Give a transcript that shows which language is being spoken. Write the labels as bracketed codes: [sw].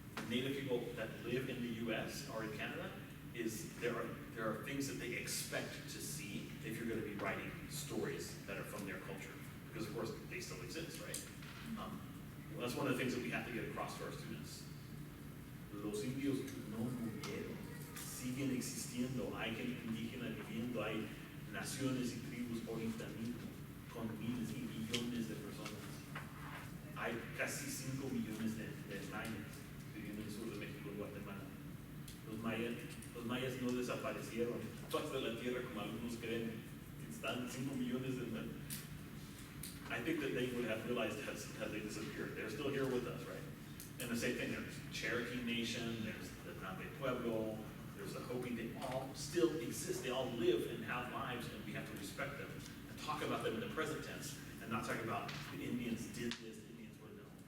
[en] Native people that live in the U.S. or in Canada is there are things that they expect to see if you're going to be writing stories that are from their culture, because of course they still exist, right? That's one of the things that we have to get across to our students. [es] Los indios no murieron, siguen existiendo, hay gente indígena viviendo, hay naciones y tribus ahorita mismo, con miles y millones de personas. Hay casi 5 millones de mayas viviendo en el sur de México y Guatemala. Los mayas no desaparecieron todas de la tierra como algunos creen. Están 5 millones de mayas. [en] I think that they would have realized as they disappeared. They're still here with us, right? And the same thing, there's Cherokee Nation, there's the Nambe Pueblo, there's the Hopi, they all still exist. They all live and have lives, and we have to respect them and talk about them in the present tense and not talk about the Indians did this, the Indians were no.